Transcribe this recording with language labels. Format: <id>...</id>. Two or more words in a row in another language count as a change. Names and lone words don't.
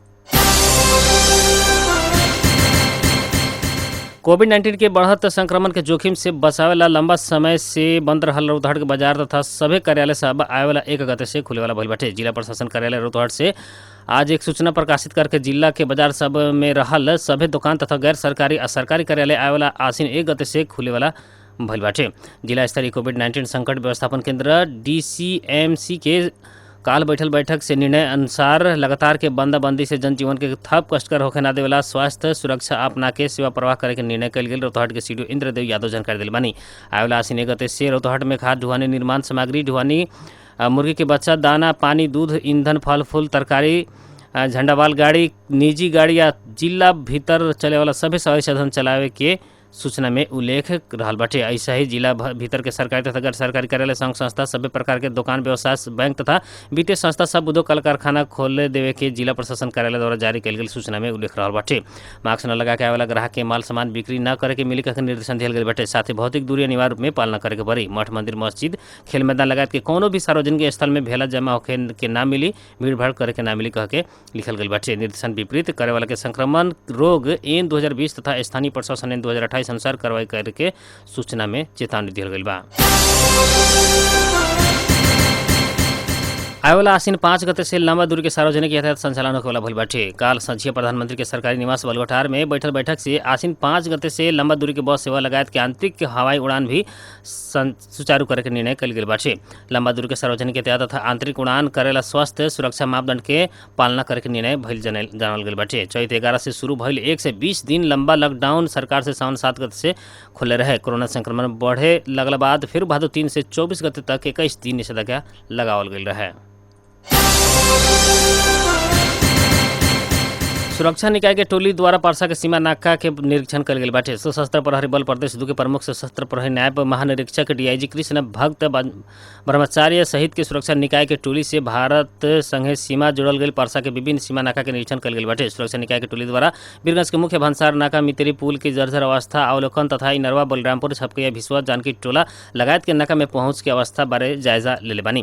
<bho>कोविड-19 के बढ़त संक्रमण के जोखिम से बचावेला लंबा समय से बंद रहल रौतहट के बाजार तथा सभे कार्यालय सब आए वाला 1 गते से खुले वाला भइल बाटे। जिला प्रशासन कार्यालय रौतहट से आज एक सूचना प्रकाशित करके जिला के बाजार सब में रहल सभे दुकान तथा गैर सरकारी और सरकारी कार्यालय आए वाला आसीन 1 गते से खुले वाला भइल बाटे। जिला स्तरीय कोविड-19 संकट व्यवस्थापन केंद्र DCMC के काल बैठल बैठक से निर्णय अनुसार लगातार के बंदाबंदी से जनजीवन के थप कष्टकर होखे ना देवेला स्वास्थ्य सुरक्षा अपना के सेवा प्रवाह करे के निर्णय कल गेल। रौतहट के सीडीओ इंद्रदेव यादव जानकारी दिल बानी। आवेला आसीन 1 गते से रौतहट में खाद ढुआनी, निर्माण सामग्री ढुआनी, मुर्गी के बच्चा, दाना, पानी, दूध, ईंधन, फल फूल, तरकारी, झंडावाल गाड़ी, निजी गाड़ी या जिला भीतर चले वाला सभी सवारी साधन चलावे के सूचना में उल्लेख रहल बाटे। ऐसा ही जिला भीतर के सरकारी तथा गैर सरकारी कार्यालय, संघ संस्था, सभी प्रकार के दुकान, व्यवसाय, बैंक तथा वित्तीय संस्था सब उद्योग कल कारखाना खोले देवे के जिला प्रशासन कार्यालय द्वारा जारी कल गेल सूचना में उल्लेख रहल बाटे। मास्क न लगा के आवेला ग्राहक के माल सामान बिक्री न करे के मिली के निर्देशन दिया गया बाटे। साथ ही भौतिक दूरी अनिवार्य रूप में पालना करे के पड़ी। मठ, मंदिर, मस्जिद, खेल मैदान लगात के कोनो भी सार्वजनिक स्थल में भेला जमा होके के ना मिली, भीड़ भाड़ करे के ना मिली कह के लिखल गई बाटे। निर्देशन विपरीत करे वाला के संक्रमण रोग एन 2020 तथा स्थानीय प्रशासन एन 2028 अनुसार कार्रवाई करके सूचना में चेतावनी दिया गई बा। आवेला आसीन 5 गते से लंबा दूरी के सार्वजनिक यातायात संचालन होने वाला भइल बाटे। काल संझिया प्रधानमंत्री के सरकारी निवास बलुआटार में बैठल बैठक से आसीन 5 गते से लंबा दूरी के बस सेवा लगायत के आंतरिक हवाई उड़ान भी सुचारू करे के निर्णय कल गेल बाटे। लंबा दूरी के सार्वजनिक यातायात तथा आंतरिक उड़ान करेला स्वास्थ्य सुरक्षा मापदंड के पालना करे के निर्णय भइल जानल गेल बाटे। चैत 11 से शुरू भइल 1 से 20 दिन लंबा लॉकडाउन सरकार से सावन 7 गते से खुले रहे। कोरोना संक्रमण बढ़े लगला बाद फिर भादो 3 से 24 गते तक 21 दिन निषेधाज्ञा लगावल गेल रहे। सुरक्षा निकाय के टोली द्वारा परसा के सीमा नाका के निरीक्षण कल गेल बाटे। सशस्त्र प्रहरी बल प्रदेश 2 के प्रमुख सशस्त्र प्रहरी नायब महानिरीक्षक DIG कृष्ण भक्त ब्रह्मचार्य सहित के सुरक्षा निकाय के टोली से भारत संगे सीमा जुड़ल गई परसा के विभिन्न सीमा नाका के निरीक्षण कल गेल बाटे। सुरक्षा निकाय के टोली द्वारा वीरगंज के मुख्य भंसार नाका, मितेरी पुल की जर्जर अवस्था अवलोकन तथा इनरवा, बलरामपुर, छपकैया, भिसवा, जानकी टोला लगायत के नाका में पहुंच के अवस्था बारे जायजा ले बानी।</bho>